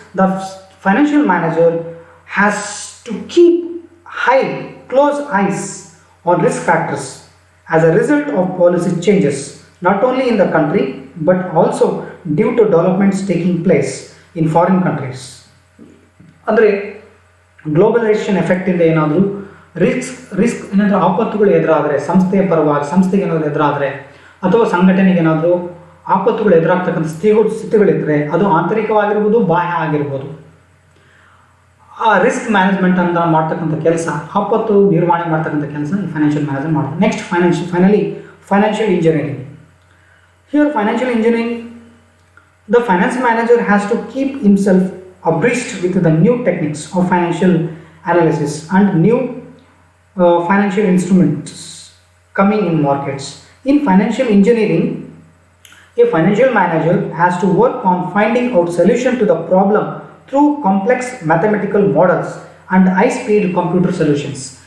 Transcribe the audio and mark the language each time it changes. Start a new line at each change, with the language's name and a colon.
English: The financial manager has to keep close eyes on risk factors as a result of policy changes, not only in the country but also due to developments taking place in foreign countries.
Kannada: ಅಂದರೆ globalisation ಎಫೆಕ್ಟಿಂದ ಏನಾದರೂ risk ಏನಾದರೂ ಆಪತ್ತುಗಳು ಎದುರಾದರೆ, ಸಂಸ್ಥೆಗೆ ಏನಾದರೂ ಎದುರಾದರೆ, ಅಥವಾ ಸಂಘಟನೆಗೆ ಏನಾದರೂ ಆಪತ್ತುಗಳು ಎದುರಾಗ್ತಕ್ಕಂಥ ಸ್ಥಿತಿಗಳಿದ್ದರೆ, ಅದು ಆಂತರಿಕವಾಗಿರ್ಬೋದು, ಬಾಹ್ಯ ಆಗಿರ್ಬೋದು, ಆ ರಿಸ್ಕ್ ಮ್ಯಾನೇಜ್ಮೆಂಟ್ ಅಂತ ಮಾಡ್ತಕ್ಕಂಥ ಕೆಲಸ, ಆಪತ್ತು ನಿರ್ವಹಣೆ ಮಾಡ್ತಕ್ಕಂಥ ಕೆಲಸ ಈ ಫೈನಾನ್ಷಿಯಲ್ ಮ್ಯಾನೇಜರ್ ಮಾಡ್ತಾರೆ.
English: Next financial engineering. Here financial engineering, the finance manager has to keep himself abreast with the new techniques of financial analysis and new financial instruments coming in markets. In financial engineering, a financial manager has to work on finding out solution to the problem through complex mathematical models and high-speed computer solutions.